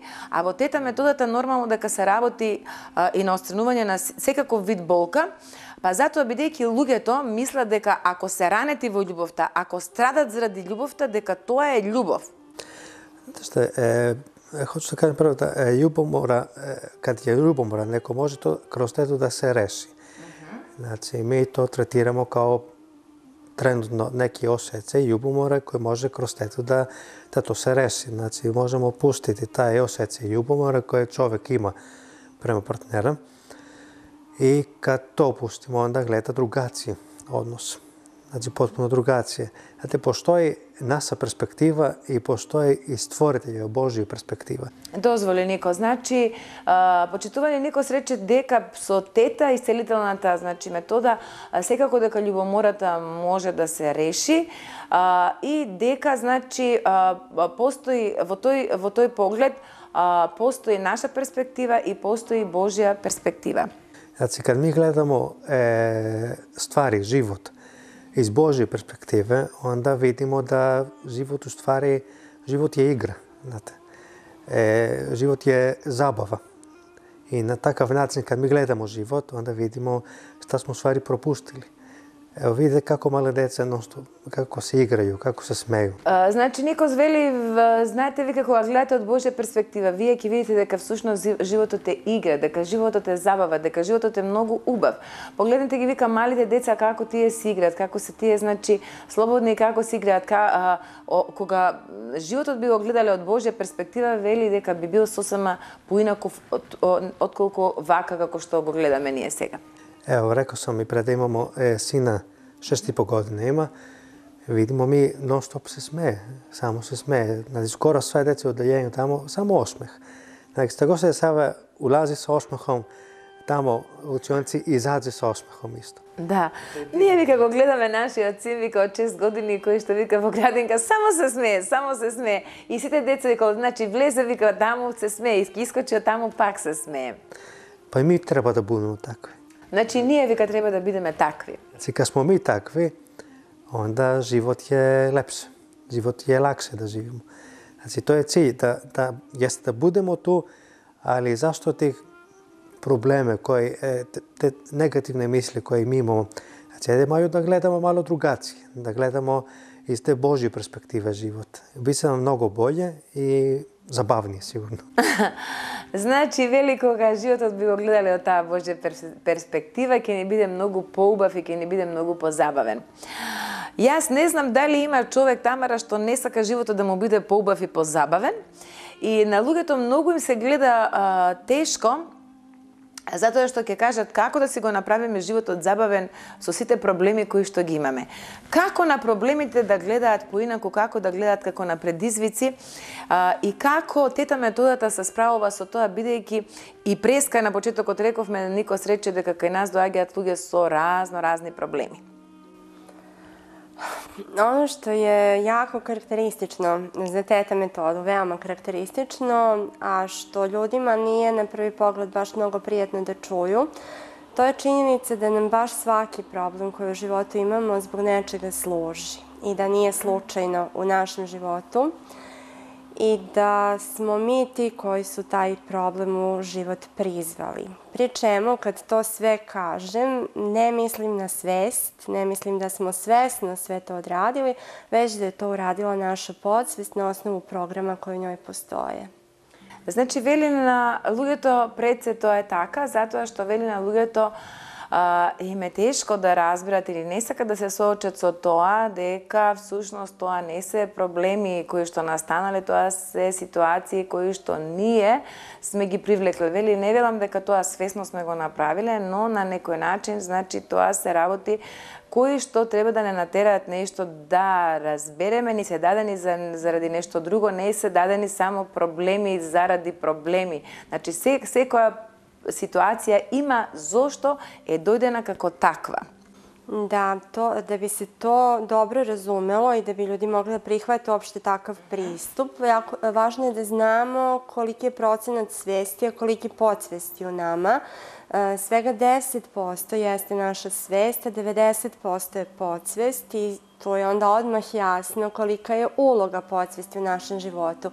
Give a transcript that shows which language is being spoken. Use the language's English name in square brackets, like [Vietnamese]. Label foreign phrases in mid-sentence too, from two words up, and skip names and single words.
[Macedonian] А во тета методата нормално дека се работи и на отстранување на секаков вид болка, па затоа бидејќи луѓето мислат дека ако се ранети во љубовта, ако страдат заради љубовта, дека тоа е љубов. [Serbian] Хочу да кажем прво да љубомора, кад е љубомора, некој може то кроз тето да се реши. Значи, ми то третирamo као trenutno neki osjećaj ljubomore koji može kroz teto da to se reši. Znači, možemo pustiti taj osjećaj ljubomore koje čovjek ima prema partnera i kad to pustimo, onda gleda drugačiji odnos. Znači, potpuno drugačije. Znate, postoji naša perspektiva i postoji i stvoriteljeva Božja perspektiva. [Macedonian] Дозволи Нико, значи почитување Никос рече дека со тета исцелителната, значи метода, секако дека љубомората може да се реши и дека значи постои во тој поглед постои наша перспектива и постои Божја перспектива. Значи, [Serbian] kad mi gledamo stvari, život, iz Božje perspektive, onda vidimo da život u stvari, život je igra, znate. Život je zabava. I na takav način kad mi gledamo život, onda vidimo šta smo u stvari propustili. Evo vidite kako male деца како се играју, како се смеју. [Macedonian] Значи Никос вели, знаете ви како гледате од Божја перспектива, вие ќе видите дека всушност животот е игра, дека животот е забава, дека животот е многу убав. Погледнете ги, вика, малите деца како тие се играат, како се тие, значи, слободни како се играат, кога животот би го гледале од Божја перспектива, вели дека би бил сосема поинаков отколку вака како што го гледаме ние сега. [Serbian] Evo, rekao sam i pre da imamo sina 6,5 godina ima, vidimo mi non stop se smeje, samo se smeje. Znači, skoro sve dece u odeljenju tamo, samo osmeh. Znači, šta god se dešava, ulazi sa osmehom, tamo u učionici izađe sa osmehom isto. [Macedonian] Да. Ние вика го гледаме нашиот син, вика од 6 години, кој што вика во градинка, само се смее. И сите деца вика, значи влезе, вика, таму се смее, искочи од таму, пак се смее. [Serbian] Pa i mi treba da budemo takvi. [Macedonian] Значи, ние вика треба да бидеме такви. [Serbian] Znači, kad smo mi takvi, onda život je lepše. Život je lakše da živimo. Znači, to je cilj, jeste da budemo tu, ali zašto tih probleme, te negativne misli koje mi imamo, znači, idemo da gledamo malo drugačije, da gledamo iz te Božje perspektive život. Biće nam mnogo bolje i забавни, сигурно. [Macedonian] Значи, вели, кога животот би го гледале од таа Божја перспектива, ќе ни биде многу поубав и ќе ни биде многу позабавен. Јас не знам дали има човек, Тамара, што не сака животот да му биде поубав и позабавен. И на луѓето многу им се гледа тешко, затоа што ќе кажат како да си го направиме животот забавен со сите проблеми кои што ги имаме. Како на проблемите да гледаат поинаку, како да гледаат како на предизвици и како тета методата се справува со тоа, бидејќи и преска на почетокот рековме, Никос рече дека кај нас доаѓаат луѓе со разни проблеми. [Serbian] Ono što je jako karakteristično za teta metodu, veoma karakteristično, a što ljudima nije na prvi pogled baš mnogo prijatno da čuju, to je činjenica da nam baš svaki problem koji u životu imamo zbog nečega služi i da nije slučajno u našem životu i da smo mi ti koji su taj problem u život prizvali. Pri čemu, kad to sve kažem, ne mislim na svest, ne mislim da smo svesno sve to odradili, već da je to uradila naša podsvest na osnovu programa koji u njoj postoje. [Macedonian] Значи, вели на луѓето пред се тоа е така, затоа што вели на луѓето им е тешко да разберат или не сакат да се соочат со тоа дека всушност тоа не се проблеми кои што настанале, тоа се ситуации кои што ние сме ги привлекле. Вели, не велам дека тоа свесно сме го направиле, но на некој начин, значи, тоа се работи кои што треба да не натераат нешто да разбереме, ни се дадени заради нешто друго, не се дадени само проблеми заради проблеми. Значи, секоја ситуација има зошто е дојдена како таква. [Serbian] Da bi se to dobro razumelo i da bi ljudi mogli da prihvate uopšte takav pristup, važno je da znamo koliki je procenat svesti, a koliki podsvesti u nama. Svega 10% jeste naša svest, a 90% je podsvest i to je onda odmah jasno kolika je uloga podsvesti u našem životu.